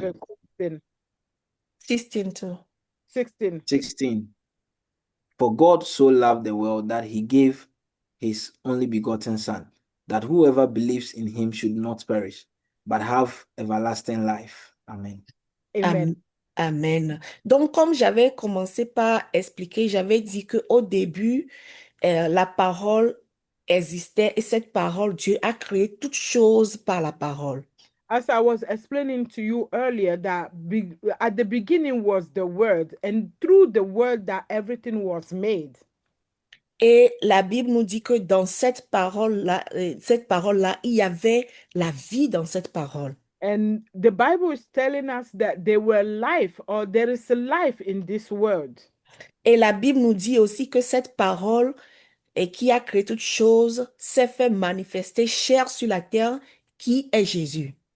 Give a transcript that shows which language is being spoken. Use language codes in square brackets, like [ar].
[en] Verse 16. 16 too. 16. 16. For God so loved the world that he gave his only begotten Son, that whoever believes in him should not perish, but have everlasting life. Amen. Amen. Amen. [fr] Donc, comme j'avais commencé par expliquer, j'avais dit qu'au début, la parole existait et cette parole, Dieu a créé toutes choses par la parole. [en] As I was explaining to you earlier, that at the beginning was the word, and through the word that everything was made. [fr] Et la Bible nous dit que dans cette parole-là, il y avait la vie dans cette parole. [en] And the Bible is telling us that there were life, or there is a life in this word. [fr] Et la Bible nous dit aussi que cette parole qui a créé toutes choses s'est fait manifester chair sur la terre, qui est Jésus.